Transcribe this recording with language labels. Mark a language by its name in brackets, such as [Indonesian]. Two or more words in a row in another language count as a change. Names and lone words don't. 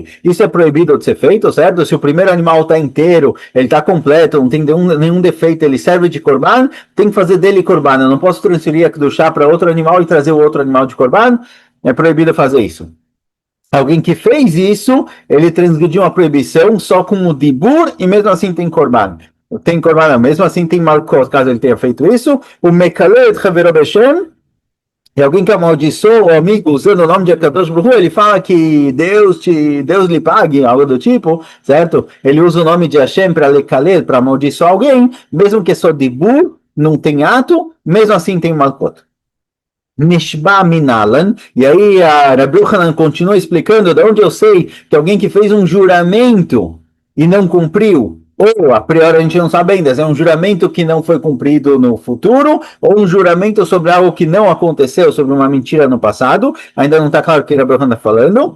[Portuguese] Isso é proibido de ser feito, certo? Se o primeiro animal está inteiro, ele está completo, não tem nenhum defeito, ele serve de korban, tem que fazer dele korban. Eu não posso transferir a kedushá para outro animal e trazer o outro animal de korban. É proibido fazer isso. Alguém que fez isso, ele transgrediu uma proibição só com o dibur e mesmo assim tem korban. Tem korban, mesmo assim tem malkot, caso ele tenha feito isso. [Hebrew] O המקלל את חברו בשם, [Portuguese] e alguém que amaldiçoou o amigo usando o nome de [Hebrew] הקדוש ברוך הוא, [Portuguese] ele fala que Deus lhe pague, algo do tipo, certo? Ele usa o nome de Hashem para lekaleh, para amaldiçoar alguém, mesmo que é só dibur, não tem ato, mesmo assim tem malkot. [Hebrew] נשבע מנלן, [Portuguese] e aí a Rabbi Yochanan continua explicando de onde eu sei que alguém que fez um juramento e não cumpriu, ou a priori a gente não sabe ainda, se é um juramento que não foi cumprido no futuro, ou um juramento sobre algo que não aconteceu, sobre uma mentira no passado, ainda não está claro o que a Rabbi Yochanan está falando.